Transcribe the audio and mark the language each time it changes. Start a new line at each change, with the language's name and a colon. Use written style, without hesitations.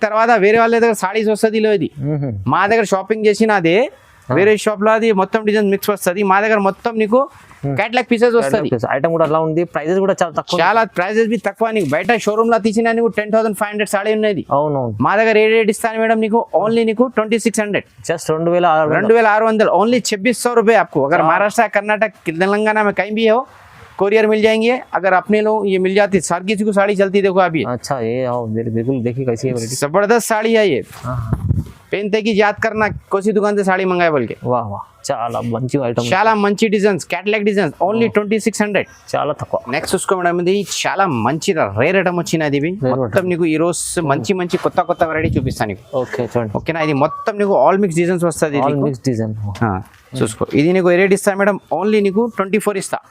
Telugu: తర్వాత వేరే వాళ్ళ దగ్గర సాడీస్ వస్తుంది ఇది. మా దగ్గర షాపింగ్ చేసిన అదే, వేరే షాప్ లో అది మొత్తం డిజైన్ మిక్స్ వస్తుంది. మా దగ్గర మొత్తం నీకు క్యాటలాగ్ పీసెస్ వస్తుంది. ఐటమ్ కూడా అలా ఉంది. ప్రైజెస్ కూడా చాలా తక్కువ. చాలా ప్రైజెస్ బి తక్కువ. నీకు బయట షోరూమ్ లో తీసిన నీకు 10,500 సాడీ ఉన్నది. అవునవును. మా దగ్గర ఏ రేట్ ఇస్తాను మేడం నీకు, ఓన్లీ నీకు 2600.
English: Just 2600.
Hindi: ओनली 2600 रुपये आपको. अगर महाराष्ट्र, कर्नाटक, तेलंगाना में कहीं भी हो, कोरियर मिल जाएंगे। अगर अपने लोग ये मिल जाती, हर किसी को साड़ी चलती, देखो आप ये अच्छा ये आओ बिल्कुल देखिए कैसी है वैरायटी। जबरदस्त साड़ी है ये, हाँ पहनते की याद करना कौन सी दुकान से साड़ी मंगाए बोल के।
Telugu: వాహ్ వాహ్ చాలా మంచి ఐటమ్, చాలా మంచి డిజైన్స్, క్యాటలాగ్ డిజైన్స్, ఓన్లీ 2600. చాలా తక్కువ. నెక్స్ట్ చూసుకో మేడం, ఇది చాలా మంచి రేర్ ఐటమ్ వచ్చినది. ఇవి మొత్తం నీకు ఈ రోజు మంచి మంచి కొత్త కొత్త వెరైటీ చూపిస్తాను నీకు. ఓకే చూడండి. ఓకేనా, ఇది మొత్తం నీకు ఆల్ మిక్స్ డిజైన్స్ వస్తుంది. ఆల్ మిక్స్ డిజైన్ చూసుకో, ఇది నీకు ఏ రేట్ ఇస్తా మేడం, ఓన్లీ నీకు 24 ఇస్తా.